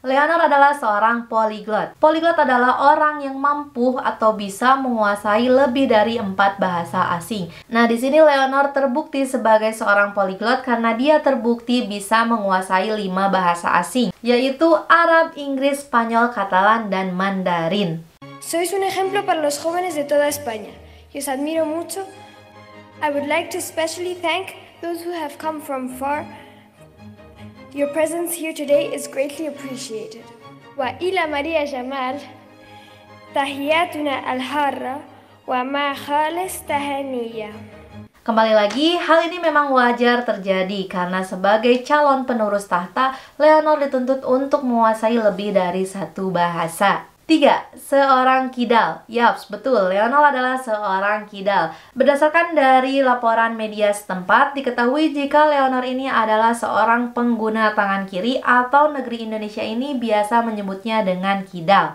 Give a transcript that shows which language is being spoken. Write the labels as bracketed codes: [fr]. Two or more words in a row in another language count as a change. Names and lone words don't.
[id] Leonor adalah seorang polyglot. Polyglot adalah orang yang mampu atau bisa menguasai lebih dari 4 bahasa asing. Nah, di sini Leonor terbukti sebagai seorang polyglot karena dia terbukti bisa menguasai 5 bahasa asing, yaitu Arab, Inggris, Spanyol, Katalan, dan Mandarin. [es] Sois un ejemplo para los jóvenes de toda España y os admiro mucho. [en] I would like to especially thank those who have come from far. Your presence here today is greatly appreciated. [ar] وإلى Maria Jamal، تحياتنا الحارة وما خالص تهانينا. [id] Kembali lagi, hal ini memang wajar terjadi karena sebagai calon penerus tahta, Leonor dituntut untuk menguasai lebih dari 1 bahasa. 3. Seorang kidal. Yaps, betul, Leonor adalah seorang kidal. Berdasarkan dari laporan media setempat, diketahui jika Leonor ini adalah seorang pengguna tangan kiri atau negeri Indonesia ini biasa menyebutnya dengan kidal.